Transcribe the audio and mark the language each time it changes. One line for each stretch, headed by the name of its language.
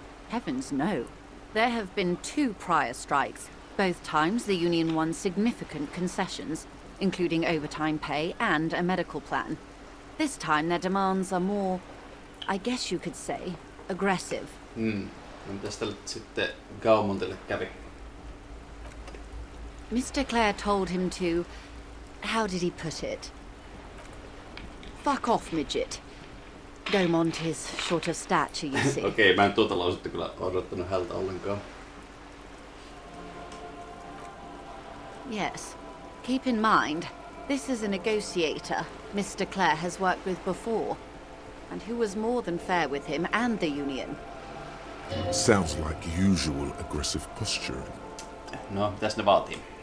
English: Heavens no. There have been 2 prior strikes. Both times the union won significant concessions, including overtime pay and a medical plan. This time their demands are more, I guess you could say, aggressive.
Finnish: Mitäs tälle sitten Gaumontille kävi?
English: Mr. Clare told him to... how did he put it? Fuck off, midget. Gaumont is short of stature, you see.
Finnish: Okei, mä en tuota lausetta kyllä odottanut hältä ollenkaan.
English: Yes. Keep in mind, this is a negotiator Mr. Clare has worked with before, and who was more than fair with him and the union. Sounds like usual aggressive posturing.
Finnish: No, mitäs ne vaatii?